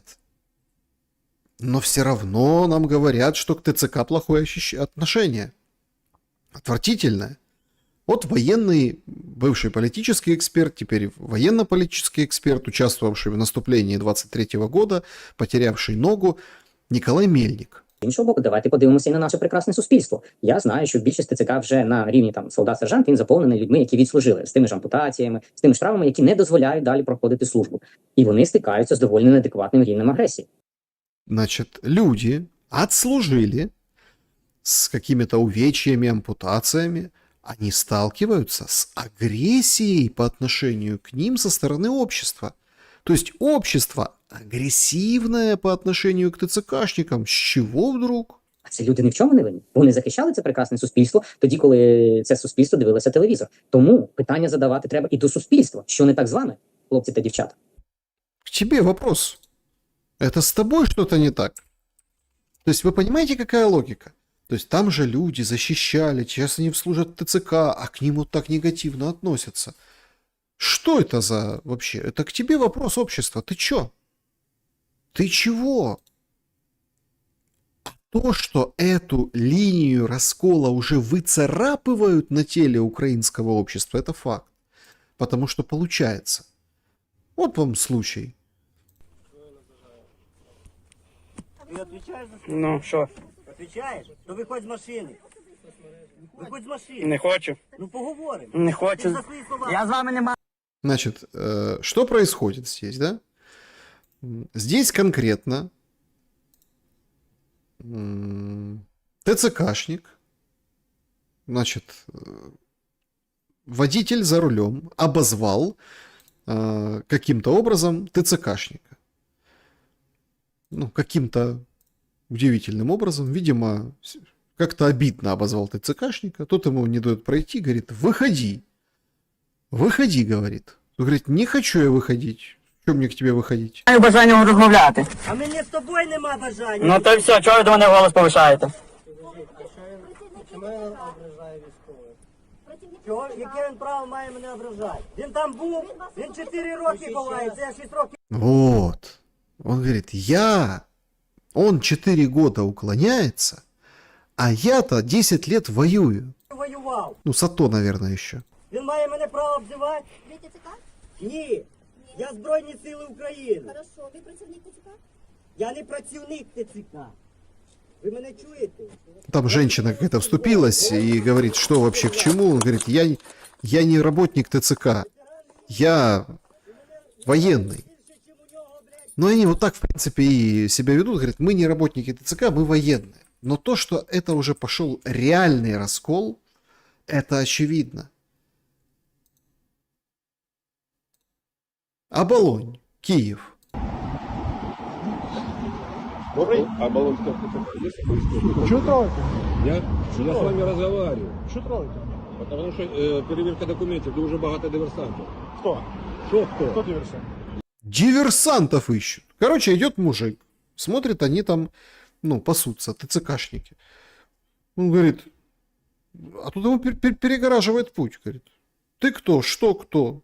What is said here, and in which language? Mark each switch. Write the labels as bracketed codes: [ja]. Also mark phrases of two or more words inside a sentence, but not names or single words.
[ru] Но все равно нам говорят, что к ТЦК плохое отношение. Отвратительное. Вот военный, бывший политический эксперт, теперь военно-политический эксперт, участвовавший в наступлении 23 года, потерявший ногу, Николай Мельник. [uk] З іншого боку, давайте подивимося і на наше прекрасне суспільство. Я знаю, що більшість ТЦК вже на рівні там солдат-сержант, він заповнений людьми, які відслужили, з тими ж ампутаціями, з тими ж травмами, які не дозволяють далі проходити службу. І вони стикаються з доволі неадекватним рівнем агресії. [ru] Значит, люди отслужили с какими-то увечьями, ампутациями, они сталкиваются с агрессией по отношению к ним со стороны общества. То есть общество агрессивное по отношению к ТЦКшникам. С чего вдруг? [uk] А ці люди ні в чому не винні. Вони захищали це прекрасне суспільство тоді, коли це суспільство дивилося телевізор. Тому питання задавати треба і до суспільства. Що не так з вами, хлопці та дівчата? [ru] К тебе вопрос. Это с тобой что-то не так? То есть вы понимаете, какая логика? То есть там же люди защищали, сейчас они служат ТЦК, а к ним вот так негативно относятся. Что это за вообще? Это к тебе вопрос общества. Ты чё? Ты чего? А то, что эту линию раскола уже выцарапывают на теле украинского общества, это факт. Потому что получается. Вот вам случай. [uk] Ти відповідаєш за Ну, що? Відповідаєш? То виходь з машини. Виходь з машини. Не хочу. Ну поговоримо. Не Ти хочу. за свої слова. Я з вами не маю. [ru] Значит, что происходит здесь, да? Здесь конкретно ТЦКшник, значит, водитель за рулем обозвал каким-то образом ТЦКшника. Ну, каким-то удивительным образом, видимо, как-то обидно обозвал ТЦКшника, тот ему не дает пройти, говорит, выходи. Выходи, говорит. Он говорит, не хочу я выходить. Что мне к тебе выходить? [uk] Маю бажання розмовляти. А мені з тобою нема бажання. Ну то й все, чого ви до мене голос повишаєте? Чого? Яке він право має мене ображати? Він там був, він 4 роки ховається, я 6 років. [ru] Вот. Он говорит, он 4 года уклоняется, а я-то 10 лет воюю. [uk] Воював. [ru] Ну, САТО, наверное, еще. [uk] Він має мене право обзивати? Ви ТЦК? Ні. Я Збройні Сили України. Хорошо, ви працівник ТЦК? Я не працівник ТЦК. Ви мене чуєте? [ru] Там женщина какая-то вступилась и говорит, что вообще к чему. Он говорит, я не работник ТЦК, я военный. Но они вот так, в принципе, и себя ведут. Говорят, мы не работники ТЦК, мы военные. Но то, что это уже пошел реальный раскол, это очевидно. Оболонь, Киев. Оболонская ТЦК. Что трогаете? Я с вами разговариваю. Что трогаете? Потому что [uk] перевірка документів, дуже багато диверсантів. [ru] Кто? Что кто? Кто диверсант? Диверсантов ищут. Короче, идет мужик. Смотрит, они там, ну, пасутся, ТЦКшники. Он говорит, а тут ему перегораживает путь. Говорит, ты кто? Что кто?